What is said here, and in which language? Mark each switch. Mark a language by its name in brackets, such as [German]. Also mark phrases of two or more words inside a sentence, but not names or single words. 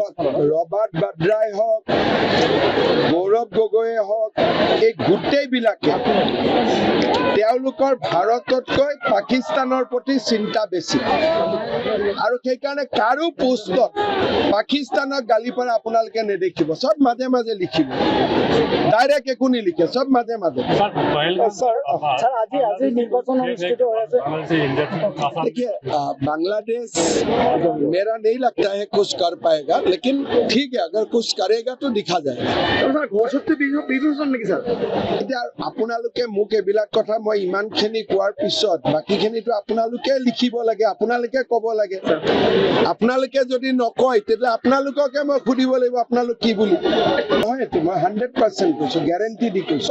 [Assamese] ৰবাৰ্ট বাড্ৰাই হওক, গৌৰৱ গগৈয়ে হওক, এই গোটেইবিলাকে তেওঁলোকৰ ভাৰততকৈ পাকিস্তানৰ প্ৰতি চিন্তা বেছি, আৰু সেইকাৰণে কাৰো পোষ্টত পাকিস্তানক গালি পাৰা আপোনালোকে নেদেখিব। চব মাজে মাজে লিখিব, ডাইৰেক্ট একো নিলিখে, চব মাজে মাজে। [Bangla] স্যার, আজি নির্বাচন অনুষ্ঠিত হয়েছে। [Hindi] देखिए बांग्लादेश मेरा नहीं लगता है कुछ कर पाएगा, लेकिन ठीक है अगर कुछ करेगा तो दिखा जाएगा। [Assamese] এতিয়া আপোনালোকে মোক এইবিলাক কথা মই ইমানখিনি কোৱাৰ পিছত বাকীখিনিতো আপোনালোকে লিখিব লাগে, আপোনালোকে ক'ব লাগে। আপোনালোকে যদি নকয় তেতিয়াহ'লে আপোনালোককে মই সুধিব লাগিব আপোনালোক কি বুলি। নহয় এইটো মই 100% কৈছো, গ্যাৰান্টি দি কৈছো।